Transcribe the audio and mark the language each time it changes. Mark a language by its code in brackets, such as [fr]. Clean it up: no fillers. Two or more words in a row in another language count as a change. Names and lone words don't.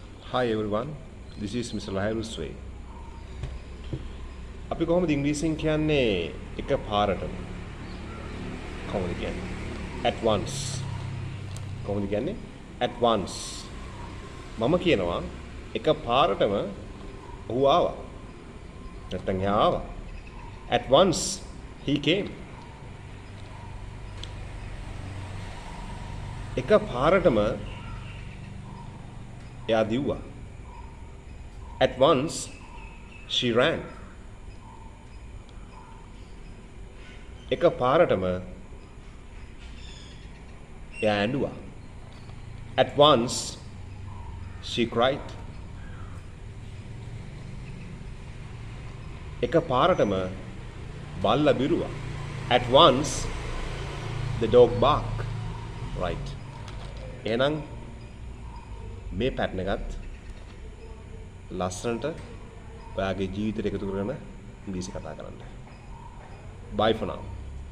[en] Hi everyone, this is Mr. Lahirul Sway. [si] අපි කොහොමද ඉංග්‍රීසියෙන් කියන්නේ එක පාරටම? කොහොමද කියන්නේ? [en] At once. [si] කොහොමද කියන්නේ? [en] At once. [si] මම කියනවා එක පාරටම ඔහු ආවා. නැත්නම් එයා ආවා. [en] At once he came. [si] එක පාරටම එයා දිව්වා. [en] At once she ran. [si] එක පාරටම එයා ඇඬුවා. [en] At once she cried. [si] එක පාරටම බල්ලා බිරුවා. [en] At once the dog barked. Right. [si] එහෙනම් මේ පැටර්න් එකත් ලස්සනට ඔයාගේ ජීවිතයට එකතු කරගෙන ඉංග්‍රීසි කතා කරන්න. [en] Bye for now.